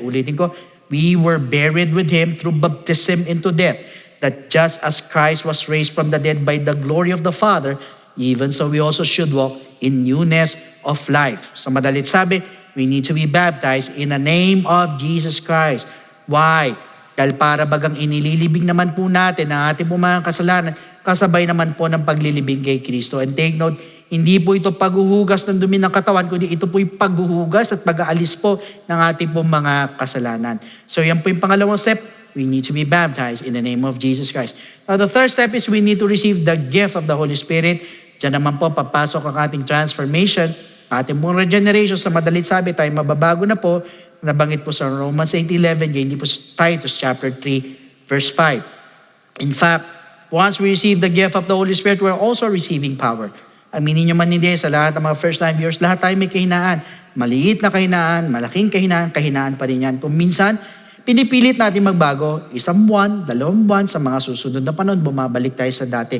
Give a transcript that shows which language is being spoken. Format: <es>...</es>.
<tl>Ulitin ko,</tl> <en>we were buried with Him through baptism into death, that just as Christ was raised from the dead by the glory of the Father, even so we also should walk in newness of life.</en> <tl>Sa madalit sabi,</tl> <en>we need to be baptized in the name of Jesus Christ. Why?</en> <tl>Dahil para bagang inililibing naman po natin ang ating po mga kasalanan, kasabay naman po ng paglilibing kay Kristo.</tl> <en>And take note,</en> <tl>hindi po ito paghuhugas ng dumi ng katawan, kundi ito po'y paghuhugas at pag-aalis po ng ating po mga kasalanan. So yan po yung pangalawang step.</tl> <en>We need to be baptized in the name of Jesus Christ. Now, the third step is we need to receive the gift of the Holy Spirit.</en> <tl>Diyan naman po papasok ang ating transformation, ating pong regeneration. Sa madalit sabi, tayo mababago na po. Nabanggit po sa Romans 8:11, hindi po sa Titus chapter 3, verse 5.</tl> <en>In fact, once we receive the gift of the Holy Spirit, we're also receiving power.</en> <tl>Aminin nyo man hindi, sa lahat ng mga first-time viewers, lahat tayo may kahinaan. Maliit na kahinaan, malaking kahinaan, kahinaan pa rin yan. Kung minsan, pinipilit natin magbago, 1 buwan, 2 buwan, sa mga susunod na panahon, bumabalik tayo sa dati.</tl>